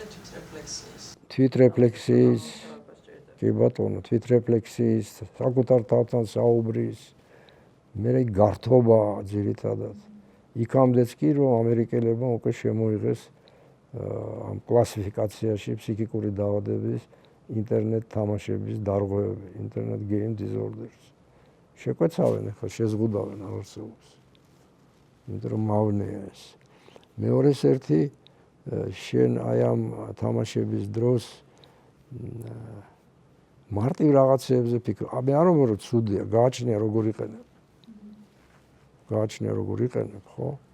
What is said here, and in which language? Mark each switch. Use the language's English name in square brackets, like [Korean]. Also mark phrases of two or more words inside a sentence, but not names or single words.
[Georgian] თვითრეფლექსიის, კი ბატონო, თვითრეფლექსიის, საკუთარ თავთან საუბრის, მერე გართობა ძირითადად. იქამდეც კი, რომ ამერიკელებმა უკვე შემოიღეს ამ კლასიფიკაციაში ფსიქიკური დაავადების, ინტერნეტ თამაშების დარღვევები, [English] internet game disorders. [Georgian] შეკვეცავენ ახლა შეზღუდავენ არსებობს. იმიტომ რომ მავნეა ეს. მეორეს ერთი შენ აი ამ თამაშების დროს მარტივ რაღაცებზე ფიქრობ. მე არ ვამბობ რომ ცუდია, გააჩნია როგორ იყენებ. გააჩნია როგორ იყენებ, ხო?